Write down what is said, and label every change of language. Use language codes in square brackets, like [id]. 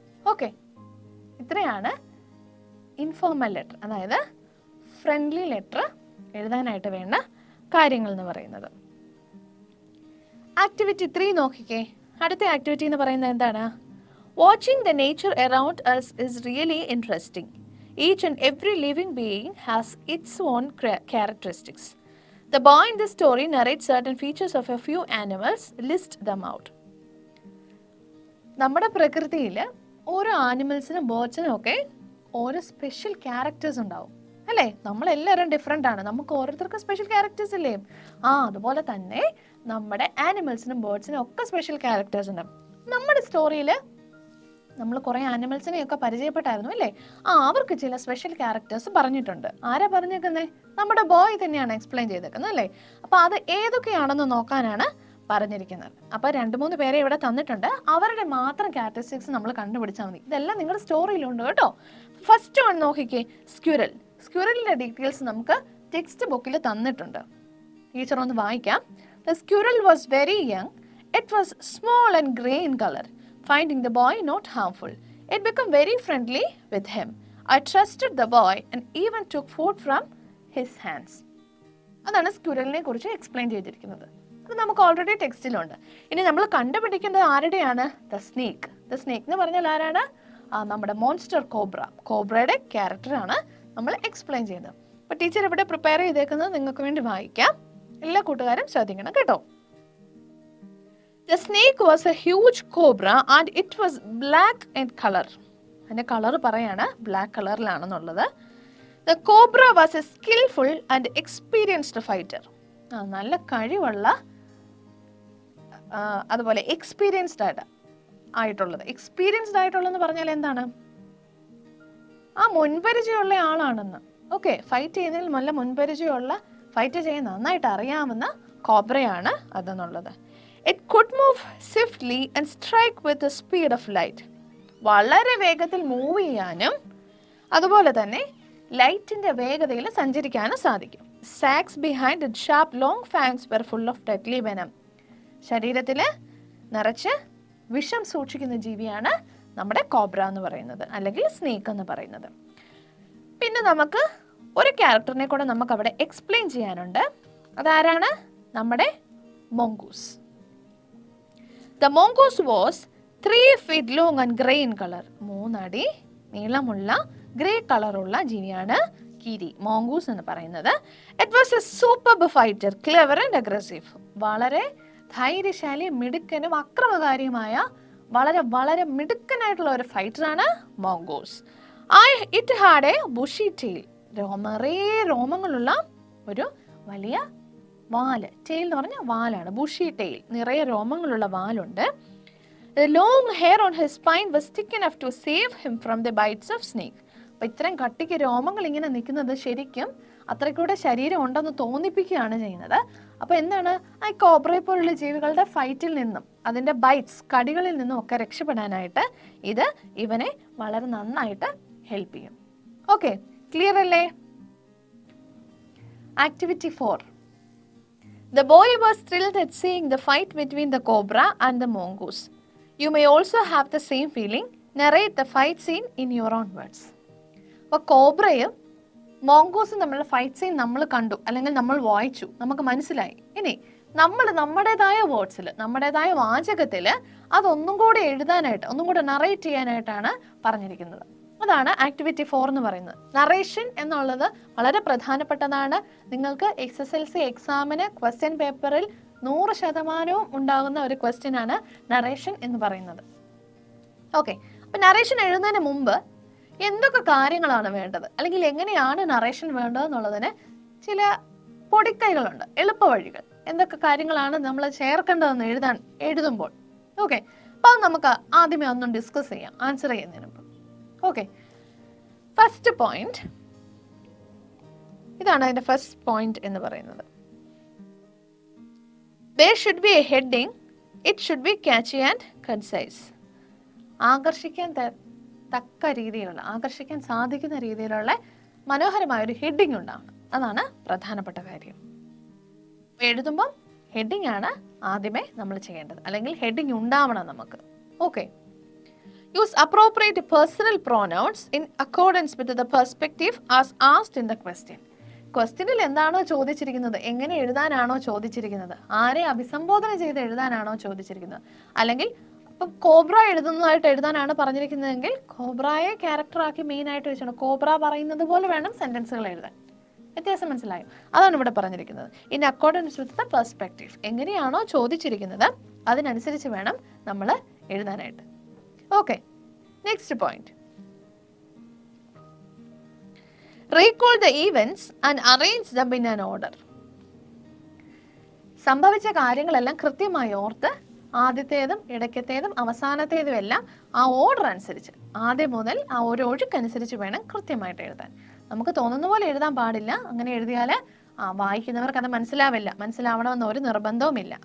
[ml] Okay, ഇത്രയാണ് informal letter, അതായത് friendly letter എഴുതാനായിട്ട് വേണ്ട കാര്യങ്ങൾ എന്ന് പറയുന്നത്. ആക്ടിവിറ്റി 3 നോക്കിക്കേ. അടുത്ത ആക്ടിവിറ്റി എന്ന് പറയുന്നത് എന്താണ്? [en] Watching the nature around us is really interesting. Each and every living being has its own characteristics. The boy in this story narrates certain features of a few animals. List them out. [ml] നമ്മുടെ പ്രകൃതിയിൽ ഓരോ ആനിമൽസിനും ബേർഡ്സിനും ഒക്കെ ഓരോ special characters ഉണ്ടാവും അല്ലേ? നമ്മളെല്ലാവരും different ആണ്, നമുക്ക് ഓരോരുത്തർക്കും സ്പെഷ്യൽ ക്യാരക്ടേഴ്സ് ഇല്ലേ? അതുപോലെ തന്നെ നമ്മുടെ ആനിമൽസിനും ബേർഡ്സിനും ഒക്കെ സ്പെഷ്യൽ ക്യാരക്ടേഴ്സ് ഉണ്ട്. നമ്മുടെ സ്റ്റോറിയിൽ നമ്മൾ കുറേ ആനിമൽസിനെയൊക്കെ പരിചയപ്പെട്ടായിരുന്നു അല്ലേ? അവർക്ക് ചില സ്പെഷ്യൽ ക്യാരക്ടേഴ്സ് പറഞ്ഞിട്ടുണ്ട്. ആരാ പറഞ്ഞേക്കുന്നത്? നമ്മുടെ ബോയ് തന്നെയാണ് എക്സ്പ്ലെയിൻ ചെയ്തേക്കുന്നത് അല്ലേ? അപ്പോൾ അത് ഏതൊക്കെയാണെന്ന് നോക്കാനാണ് പറഞ്ഞിരിക്കുന്നത്. അപ്പോൾ 2-3 പേരെ ഇവിടെ തന്നിട്ടുണ്ട്. അവരുടെ മാത്രം ക്യാരക്ടറിസ്റ്റിക്സ് നമ്മൾ കണ്ടുപിടിച്ചാൽ മതി. ഇതെല്ലാം നിങ്ങളുടെ സ്റ്റോറിയിലുണ്ട് കേട്ടോ. ഫസ്റ്റ് വൺ നോക്കിക്കേ, സ്ക്വിറൽ. സ്ക്വിറലിൻ്റെ ഡീറ്റെയിൽസ് നമുക്ക് ടെക്സ്റ്റ് ബുക്കിൽ തന്നിട്ടുണ്ട്. ടീച്ചർ ഒന്ന് വായിക്കാം. [en] The squirrel was very young. It was small and grey in color. Finding the boy not harmful, it became very friendly with him. I trusted the boy and even took food from his hands. [ml] അതാണ് സ്ക്വിറലിനെ കുറിച്ച് explain ചെയ്തിരിക്കുന്നത്. അത് നമുക്ക് already ടെക്സ്റ്റിലുണ്ട്. ഇനി നമ്മൾ കണ്ടുപിടിക്കേണ്ടത് ആരുടെയാണ്? The snake. The snake എന്ന് പറഞ്ഞാൽ ആരാണ്? നമ്മുടെ മോൺസ്റ്റർ കോബ്ര. കോബ്രയുടെ ക്യാരക്ടറാണ് നമ്മൾ എക്സ്പ്ലെയിൻ ചെയ്യുന്നത്. അപ്പോൾ ടീച്ചർ ഇവിടെ പ്രിപ്പയർ ചെയ്തേക്കുന്നത് നിങ്ങൾക്ക് വേണ്ടി വായിക്കാം. എല്ലാ കൂട്ടുകാരും ശ്രദ്ധിക്കണം കേട്ടോ. [en] The snake was a huge cobra and it was black in color. [ml] അതിൻ്റെ കളർ പറയാണ് black കളറിലാണെന്നുള്ളത്. [en] The cobra was a skillful and experienced fighter. [ml] നല്ല കഴിവുള്ള, അതുപോലെ എക്സ്പീരിയൻസ്ഡ് ആയിട്ടുള്ളത്. എക്സ്പീരിയൻസ്ഡ് ആയിട്ടുള്ളതെന്ന് പറഞ്ഞാൽ എന്താണ്? മുൻപരിചയമുള്ള ആളാണെന്ന്. ഓക്കെ, ഫൈറ്റ് ചെയ്യുന്നതിൽ നല്ല മുൻപരിചയമുള്ള, ഫൈറ്റ് ചെയ്യാൻ നന്നായിട്ട് അറിയാവുന്ന കോബ്രയാണ് അതെന്നുള്ളത്. [en] It could move swiftly and strike with the speed of light. [ml] വളരെ വേഗത്തിൽ മൂവ് ചെയ്യാനും അതുപോലെ തന്നെ ലൈറ്റിൻ്റെ വേഗതയിൽ സഞ്ചരിക്കാനും സാധിക്കും. [en] Sacs behind it sharp long fangs were full of deadly venom. [ml] ശരീരത്തിൽ നിറച്ച് വിഷം സൂക്ഷിക്കുന്ന ജീവിയാണ് നമ്മുടെ കോബ്ര എന്ന് പറയുന്നത്, അല്ലെങ്കിൽ സ്നേക്ക് എന്ന് പറയുന്നത്. പിന്നെ നമുക്ക് ഒരു ക്യാരക്ടറിനെ കൂടെ നമുക്ക് അവിടെ എക്സ്പ്ലെയിൻ ചെയ്യാനുണ്ട്. അതാരാണ്? നമ്മുടെ മോങ്കൂസ്. [en] The mongoose was 3 feet long and grey in color. [ml] 3 അടി നീളമുള്ള ഗ്രേ കളറുള്ള ജീവിയാണ് കീരി, മോങ്കൂസ് എന്ന് പറയുന്നത്. [en] It was a superb fighter, clever and aggressive. [ml] വളരെ ധൈര്യശാലി, മിടുക്കനും അക്രമകാരിയുമായ വളരെ വളരെ മിടുക്കനായിട്ടുള്ള ഒരു ഫൈറ്ററാണ് മോങ്കൂസ്. [en] It had a bushy tail. [ml] നിറയെ രോമങ്ങളുള്ള ഒരു വലിയ വാല്. ടെയിൽ എന്ന് പറഞ്ഞാൽ വാലാണ്, ബുഷി ടെയിൽ. നിറയെ രോമങ്ങളുള്ള വാലുണ്ട്. [en] The long hair on his spine was thick enough to save him from the bites of snake. [ml] അപ്പോൾ ഇത്രയും കട്ടിക്ക് രോമങ്ങൾ ഇങ്ങനെ നിൽക്കുന്നത് ശരിക്കും അത്രയ്ക്കൂടെ ശരീരം ഉണ്ടെന്ന് തോന്നിപ്പിക്കുകയാണ് ചെയ്യുന്നത്. അപ്പോൾ എന്താണ്, ആ കോബ്രയെ പോലുള്ള ജീവികളുടെ ഫൈറ്റിൽ നിന്നും അതിൻ്റെ ബൈറ്റ്സ്, കടികളിൽ നിന്നും ഒക്കെ രക്ഷപ്പെടാനായിട്ട് ഇത് ഇവനെ വളരെ നന്നായിട്ട് ഹെൽപ്പ് ചെയ്യും. ഓക്കെ, ക്ലിയർ അല്ലേ? Activity 4. [en] The boy was thrilled at seeing the fight between the cobra and the mongoose. You may also have the same feeling. Narrate the fight scene in your own words. [ml] അപ്പോൾ കോബ്രയും മോങ്കോസും തമ്മിലുള്ള fight scene നമ്മൾ കണ്ടു, അല്ലെങ്കിൽ നമ്മൾ വായിച്ചു, നമുക്ക് മനസ്സിലായി. ഇനി നമ്മൾ നമ്മുടേതായ വേർഡ്സിൽ, നമ്മുടേതായ വാചകത്തിൽ അതൊന്നും കൂടി എഴുതാനായിട്ട്, ഒന്നും കൂടി നറേറ്റ് ചെയ്യാനായിട്ടാണ് പറഞ്ഞിരിക്കുന്നത്. അതാണ് ആക്ടിവിറ്റി 4 എന്ന് പറയുന്നത്. നറേഷൻ എന്നുള്ളത് വളരെ പ്രധാനപ്പെട്ടതാണ്. നിങ്ങൾക്ക് SSLC എക്സാമിന് ക്വസ്റ്റ്യൻ പേപ്പറിൽ 100% ഉണ്ടാകുന്ന ഒരു ക്വസ്റ്റ്യൻ ആണ് നറേഷൻ എന്ന് പറയുന്നത്. ഓക്കെ, അപ്പം നറേഷൻ എഴുതുന്നതിന് മുമ്പ് എന്തൊക്കെ കാര്യങ്ങളാണ് വേണ്ടത്, അല്ലെങ്കിൽ എങ്ങനെയാണ് നറേഷൻ വേണ്ടതെന്നുള്ളതിന് ചില പൊടിക്കൈകളുണ്ട്, എളുപ്പ വഴികൾ. എന്തൊക്കെ കാര്യങ്ങളാണ് നമ്മൾ ചേർക്കേണ്ടതെന്ന് എഴുതുമ്പോൾ. ഓക്കെ, അപ്പോൾ നമുക്ക് ആദ്യമേ ഒന്നും ഡിസ്കസ് ചെയ്യാം ആൻസർ ചെയ്യുന്നതിന് മുമ്പ്. ഓക്കെ, ഫസ്റ്റ് പോയിന്റ് ഇതാണ്. അതിൻ്റെ ഫസ്റ്റ് പോയിന്റ് എന്ന് പറയുന്നത്, [en] there should be a heading. It should be catchy and concise. [ml] ആകർഷിക്കാൻ തക്ക രീതിയിലുള്ള, ആകർഷിക്കാൻ സാധിക്കുന്ന രീതിയിലുള്ള മനോഹരമായ ഒരു ഹെഡിങ് ഉണ്ടാവണം. അതാണ് പ്രധാനപ്പെട്ട കാര്യം. എഴുതുമ്പം ഹെഡിങ് ആണ് ആദ്യമേ നമ്മൾ ചെയ്യേണ്ടത്, അല്ലെങ്കിൽ ഹെഡിങ് ഉണ്ടാവണം നമുക്ക്. [en] Okay, use appropriate personal pronouns in accordance with the perspective as asked in the question. [ml] ക്വസ്റ്റ്യനിൽ എന്താണോ ചോദിച്ചിരിക്കുന്നത്, എങ്ങനെ എഴുതാനാണോ ചോദിച്ചിരിക്കുന്നത്, ആരെ അഭിസംബോധന ചെയ്ത് എഴുതാനാണോ ചോദിച്ചിരിക്കുന്നത്, അല്ലെങ്കിൽ ഇപ്പം കോബ്ര എഴുതുന്നതായിട്ട് എഴുതാനാണ് പറഞ്ഞിരിക്കുന്നതെങ്കിൽ കോബ്രയെ ക്യാരക്ടറാക്കി മെയിനായിട്ട് വെച്ചാണ് കോബ്ര പറയുന്നത് പോലെ വേണം സെൻറ്റൻസുകൾ എഴുതാൻ. വ്യത്യാസം മനസ്സിലായോ? അതാണ് ഇവിടെ പറഞ്ഞിരിക്കുന്നത്. [en] in accordance with the perspective, [ml] എങ്ങനെയാണോ ചോദിച്ചിരിക്കുന്നത് അതിനനുസരിച്ച് വേണം നമ്മൾ എഴുതാനായിട്ട്. [en] Okay, next point, recall the events and arrange them in an order. [ml] സംഭവിച്ച കാര്യങ്ങളെല്ലാം കൃത്യമായി ഓർത്ത് ആദ്യത്തേതും ഇടയ്ക്കത്തേതും അവസാനത്തേതും എല്ലാം ആ ഓർഡർ അനുസരിച്ച്, ആദ്യം മുതൽ ആ ഒരു ഒഴുക്കനുസരിച്ച് വേണം കൃത്യമായിട്ട് എഴുതാൻ. നമുക്ക് തോന്നുന്ന പോലെ എഴുതാൻ പാടില്ല. അങ്ങനെ എഴുതിയാൽ വായിക്കുന്നവർക്ക് അത് മനസ്സിലാവണമെന്ന് ഒരു നിർബന്ധവുമില്ല.